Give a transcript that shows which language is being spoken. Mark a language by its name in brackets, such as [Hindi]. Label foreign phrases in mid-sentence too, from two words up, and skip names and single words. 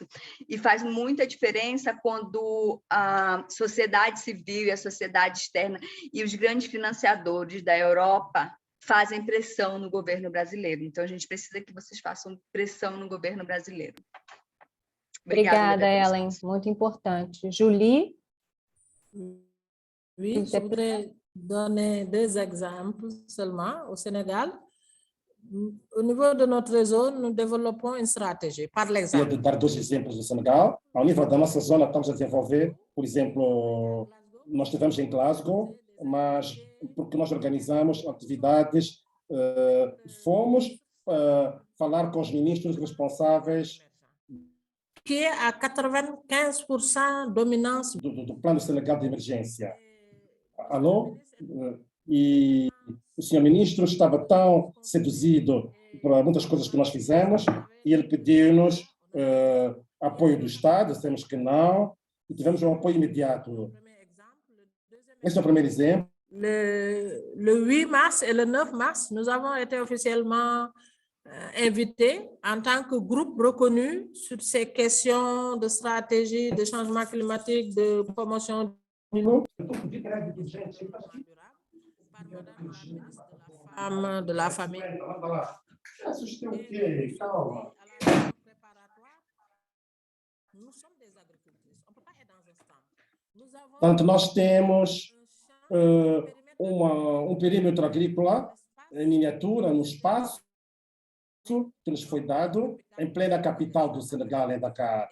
[Portuguese] E faz muita diferença quando a sociedade civil e a sociedade externa e os grandes financiadores da Europa fazem pressão no governo brasileiro. Então, a gente precisa que vocês façam pressão no governo brasileiro. Obrigada, Ellen. Muito importante. Julie? [French] Oui, je voudrais donner 2 exemples seulement. Au Sénégal, au niveau de notre réseau, nous développons une stratégie, par l'exemple. [Portuguese] De dar 2 exemplos do Senegal. Ao nível da nossa zona, estamos a desenvolver, por exemplo, nós estivemos em Glasgow, mas porque nós organizamos atividades, fomos falar com os ministros responsáveis que é a 95% dominância do Plano Senegal de Emergência. Alô? E o senhor ministro estava tão seduzido por muitas coisas que nós fizemos e ele pediu-nos apoio do Estado, dissemos que não, e tivemos um apoio imediato. Esse é o primeiro exemplo. [French] Le 8 mars et le 9 mars, nous avons été officiellement invités en tant que groupe reconnu sur ces questions de stratégie, de changement climatique, de promotion de la famille. [Portuguese] Portanto, nós temos um perímetro agrícola em miniatura, no espaço que nos foi dado em plena capital do Senegal, em Dakar.